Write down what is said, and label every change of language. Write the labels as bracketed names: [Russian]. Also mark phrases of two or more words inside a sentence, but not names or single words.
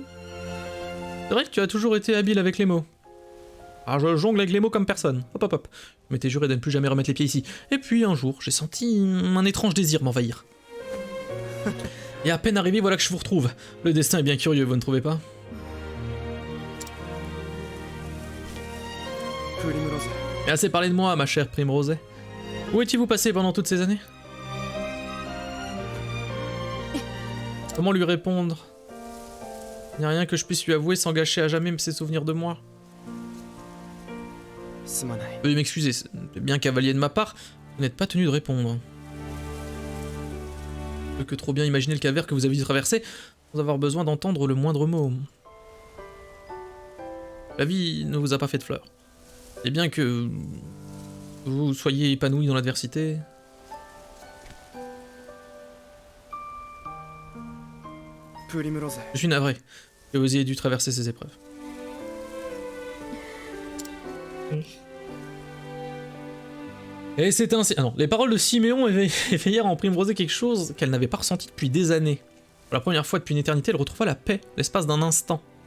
[French] C'est vrai que tu as toujours été habile avec les mots. Ah, je jongle avec les mots comme personne. Hop hop hop. Je m'étais juré de ne plus jamais remettre les pieds ici. Et puis un jour, j'ai senti un étrange désir m'envahir. Et à peine arrivé, voilà que je vous retrouve. Le destin est bien curieux, vous ne trouvez pas? プリムローゼ Et assez parlé de moi, ma chère Primrose. Où étiez-vous passé pendant toutes ces années? Comment lui répondre? Il n'y a rien que je puisse lui avouer sans gâcher à jamais ses souvenirs de moi. [Japanese] すまない [French] Veuillez m'excuser, c'est bien cavalier de ma part, vous n'êtes pas tenu de répondre. Je peux que trop bien imaginer le calvaire que vous avez dû traverser sans avoir besoin d'entendre le moindre mot. La vie ne vous a pas fait de fleurs. Et bien que vous soyez épanoui dans l'adversité. プリムローゼ Je suis navré que vous ayez dû traverser ces épreuves. Et c'est ainsi... Ah non, les paroles de Siméon éveillèrent en Primrose quelque chose qu'elle n'avait pas ressenti depuis des années. Pour la première fois depuis une éternité, elle retrouva la paix, l'espace d'un instant.